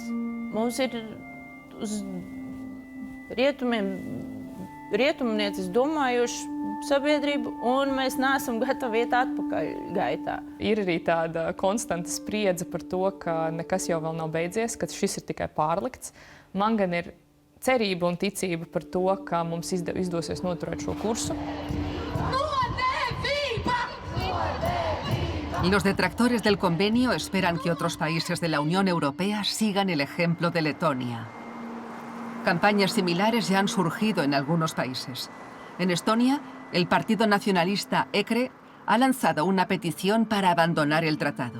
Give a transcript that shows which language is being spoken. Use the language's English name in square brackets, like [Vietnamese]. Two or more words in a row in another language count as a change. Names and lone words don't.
[Latvian] Mums ir uz rietumniecis domājuši sabiedrību, un mēs neesam gatavi iet atpakaļ gaitā. Ir arī tāda konstanta spriedze par to, ka nekas jau vēl nav beidzies, ka šis ir tikai pārlikts. Man gan ir cerība un ticība par to, ka mums izdosies noturēt šo kursu. [Spanish] Los detractores del convenio esperan que otros países de la Unión Europea sigan el ejemplo de Letonia. Campañas similares ya han surgido en algunos países. En Estonia, el partido nacionalista EKRE ha lanzado una petición para abandonar el tratado.